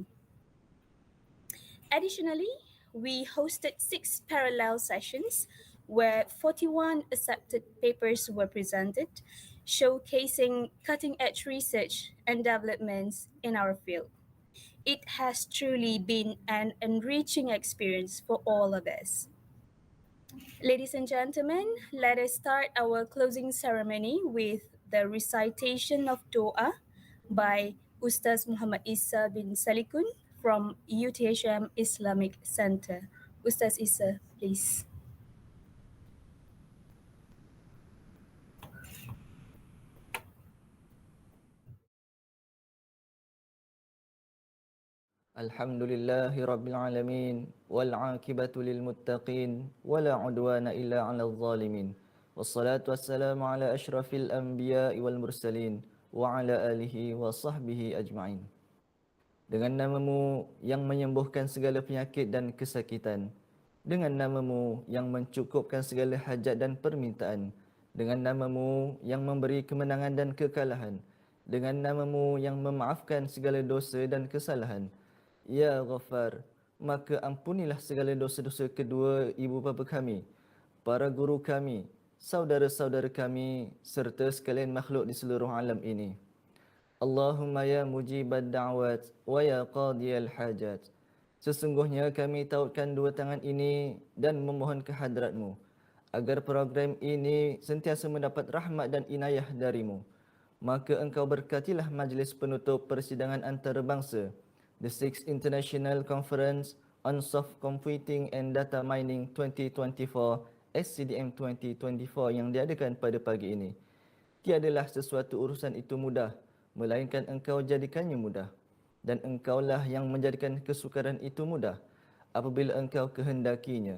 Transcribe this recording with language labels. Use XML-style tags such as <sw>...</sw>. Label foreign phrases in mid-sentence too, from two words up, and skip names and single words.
<en>Additionally, we hosted 6 parallel sessions where 41 accepted papers were presented, showcasing cutting-edge research and developments in our field. It has truly been an enriching experience for all of us. Ladies and gentlemen, let us start our closing ceremony with the recitation of Doa by Ustaz Muhammad Isa bin Salikun from UTHM Islamic Center. Ustaz Isa, please.</en> <ar>الحمد لله رب العالمين والعاقبة للمتقين ولا عدوان إلا على الظالمين والصلاة والسلام على أشرف الأنبياء والمرسلين وعلى آله وصحبه أجمعين.</ar> <ms>Dengan namamu yang menyembuhkan segala penyakit dan kesakitan, dengan namamu yang mencukupkan segala hajat dan permintaan, dengan namamu yang memberi kemenangan dan kekalahan, dengan namamu yang memaafkan segala dosa dan kesalahan. Ya Ghaffar, maka ampunilah segala dosa-dosa kedua ibu bapa kami, para guru kami, saudara-saudara kami, serta sekalian makhluk di seluruh alam ini.</ms> <ar>اللهم يا مجيب الدعوات ويا قاضي الحاجات.</ar> <ms>Sesungguhnya kami tautkan dua tangan ini dan memohon kehadratmu agar program ini sentiasa mendapat rahmat dan inayah darimu. Maka engkau berkatilah majlis penutup persidangan antarabangsa,</ms> <en>the 6th International Conference on Soft Computing and Data Mining 2024, SCDM 2024</en> <ms>yang diadakan pada pagi ini. Tiadalah sesuatu urusan itu mudah, melainkan engkau jadikannya mudah. Dan engkaulah yang menjadikan kesukaran itu mudah apabila engkau kehendakinya.</ms>